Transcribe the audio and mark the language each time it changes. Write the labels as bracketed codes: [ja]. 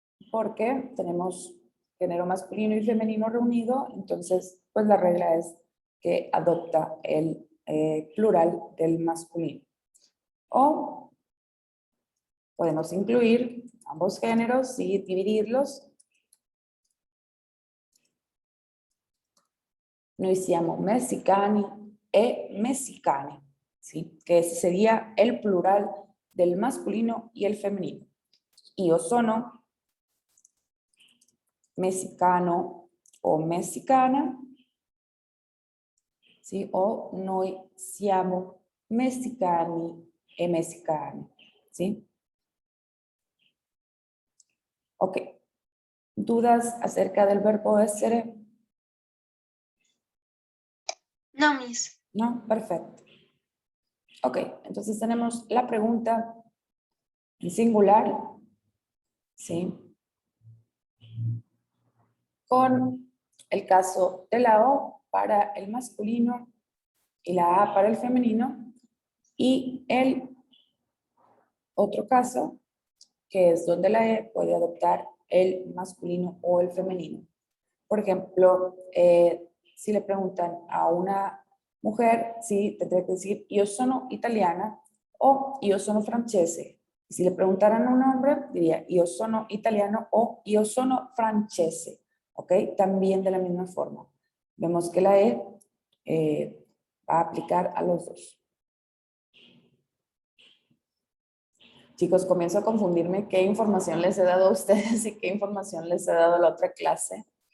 [es] Porque tenemos género masculino y femenino reunido, entonces, pues la regla es que adopta el plural del masculino. O podemos incluir ambos géneros y dividirlos. [it] Noi siamo messicani e messicane, ¿sí? [es] Que ese sería el plural del masculino y el femenino. [it] Io sono messicano o messicana, ¿sí? O noi siamo messicani e messicane, ¿sí? [es] Ok. ¿Dudas acerca del verbo essere? No, Miss. No, perfecto. Ok, entonces tenemos la pregunta en singular, ¿sí? Con el caso de la O para el masculino y la A para el femenino, y el otro caso, que es donde la E puede adoptar el masculino o el femenino. Por ejemplo, si le preguntan a una mujer, sí, tendría que decir [it] io sono italiana o io sono francese. [es] Y si le preguntaran a un hombre, diría [it] io sono italiano o io sono francese. [es] ¿Ok? También de la misma forma. Vemos que la E va a aplicar a los dos. Chicos, comienzo a confundirme qué información les he dado a ustedes y qué información les he dado a la otra clase.